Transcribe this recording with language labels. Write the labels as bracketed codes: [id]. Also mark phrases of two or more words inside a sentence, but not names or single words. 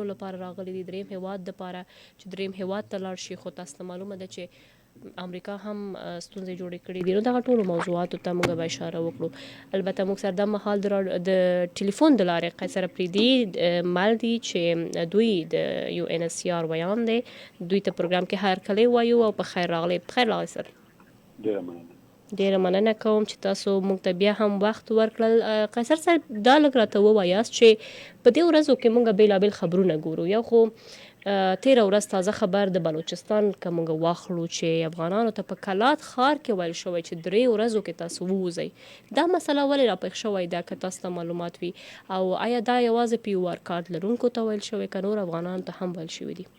[ps] لپاره راغلي دي دریم هیواد دپاره چې دریم هیواد ته لاړ شي خو تاسو ته معلومه ده چې امریکا هم ستونزې جوړې کړي دي نو دغه ټولو موضوعاتو ته موږ به اشاره وکړو البته موږ سره د مهال د ټلیفون د لارې قیصر اپریدي مل دي چې دوی د یو ان اس سی آر ویان دی دوی ته پروګرام کې هر کلی وایو او په خیر راغلی بخیر راغلی سر ډیره مننه کوم چې تاسو موږ ته بیا هم وخت ورکړل قیصر صاحب دا لږ راته ووایاست چې په دې ورځو کې موږ بیلابیل خبرونه ګورو یو خو تیره ورځ تازه خبر د بلوچستان که موږ واخلو چې افغانانو ته په کلات ښار کې ویل شوی چې 3 ورځو کې تاسو ووځئ دا مسله ولې راپېښ شوی ده که تاسو ته معلومات وي او آیا دا یوازې پی او آر کارت لرونکو ته ویل شوی که نور افغانانو ته هم ویل شوي دي